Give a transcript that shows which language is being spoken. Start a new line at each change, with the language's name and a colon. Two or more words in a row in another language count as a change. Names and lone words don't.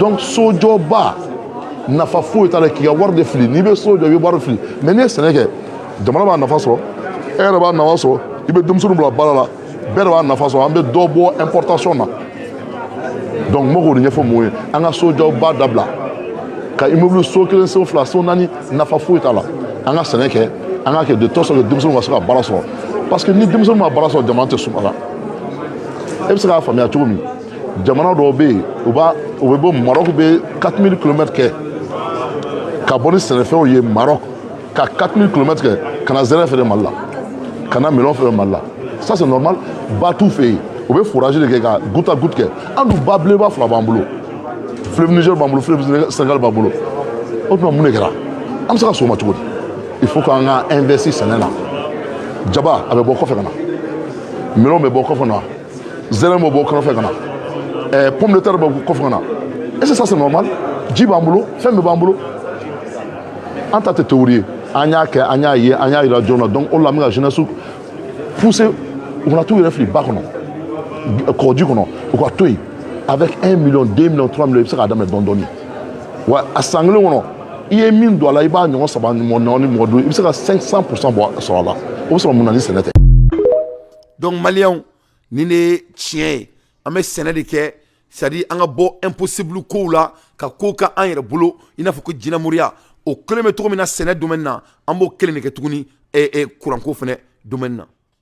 Bambara: donc sojɔba nafa foyi t'a la k'i ka wari de fili n'i bɛ so jɔ i bɛ wari fili mais n'i ye sɛnɛ kɛ jamana b'a nafa sɔrɔ e yɛrɛ b'a nafa sɔrɔ i bɛ denmisɛnninw bila baara la bɛɛ de b'a nafa sɔrɔ an bɛ dɔ bɔ importation na donc n bɛ k'o de ɲɛfɔ mɔgɔw ye an ka sojɔba dabila ka immeuble so kelen so fila so naani nafa foyi t'a la an ka sɛnɛ kɛ an ka kɛ
French: de telle sorte que
Bambara: denmisɛnninw ka se ka baara sɔrɔ
French: parce que
Bambara: ni denmisɛnninw ma baara sɔrɔ jamana tɛ sumaya e bɛ se k'a faamuya cogo min jamana dɔw bɛ yen u bɛ bɔ Maroc bɛ 4000 kilomètres kɛ ka bɔ ni sɛnɛfɛnw ye Maroc ka 4000 kilomètres kɛ ka na zɛrɛ feere Mali la ka na melon feere Mali la
French: ça c'est normal
Bambara: ba t'u fɛ yen u bɛ forage de kɛ ka
French: goutte à goutte
Bambara: kɛ an dun ba belebeleba 2 b'an bolo fleuve Niger b'an bolo fleuve Sénégal b'an bolo o tuma mun de kɛra an bɛ se ka s'o ma cogo di
French: il faut
Bambara: k'an ka investir sɛnɛ na jaba a bɛ bɔ kɔfɛ ka na melon bɛ bɔ kɔfɛ ka na zɛrɛ bɛ bɔ kɔfɛ ka na
French: pomme de terre
Bambara: bɛ bɔ kɔfɛ ka na
French: est-ce que ça c'est normal
Bambara: ji b'an bolo fɛn bɛɛ b'an bolo an ta tɛ théorie ye an y'a kɛ an y'a ye an y'a yira jɔn na donc o la an bɛ ka
French: jeunesse pousser
Bambara: u kana t'u yɛrɛ fili ba kɔnɔ kɔgɔji kɔnɔ u ka to yen avec 1 million 2 millions 3 millions i bɛ se k'a daminɛ dɔɔni dɔɔni wa a san kelen kɔnɔ i ye min don a la i b'a ɲɔgɔn 3 ni mɔgɔ duuru i bɛ se ka 500% bɔ sɔrɔ a la o bɛ sɔrɔ mun na ni sɛnɛ tɛ. donc maliyɛnw nin de ye tiɲɛ ye an bɛ sɛnɛ de kɛ
French: c'est à dire
Bambara: an ka bɔ impossible kow la ka kow kɛ an yɛrɛ bolo i n'a fɔ ko jinɛmoriya o kelen bɛ cogo min na sɛnɛ domaine na an b'o kelen de kɛ tuguni kuranko fɛnɛ domaine na.